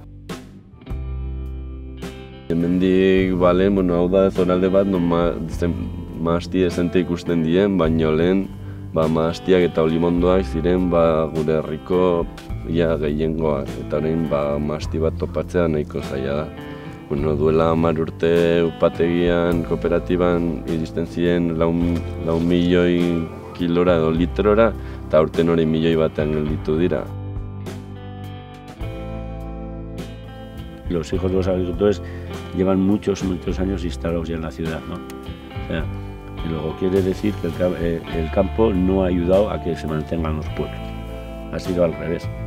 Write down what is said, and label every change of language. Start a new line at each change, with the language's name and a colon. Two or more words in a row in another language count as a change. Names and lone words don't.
Basque: Hemendik, hau da zonalde bat, mahasti dezente ikusten dien, baina lehen mahastiak eta olimondoak ziren gure herriko gehiengoak, eta orain mahasti bat topatzea nahiko zaila da. Duela 10 urte upategian, kooperatiban iristen ziren 4 milioi kilora edo litrora, eta aurten hori 1 milioi batean gelditu dira.
Spanish: Los hijos de los agricultores llevan muchos años instalados ya en la ciudad, ¿no? O sea, y luego quiere decir que el campo no ha ayudado a que se mantengan los pueblos. Ha sido al revés.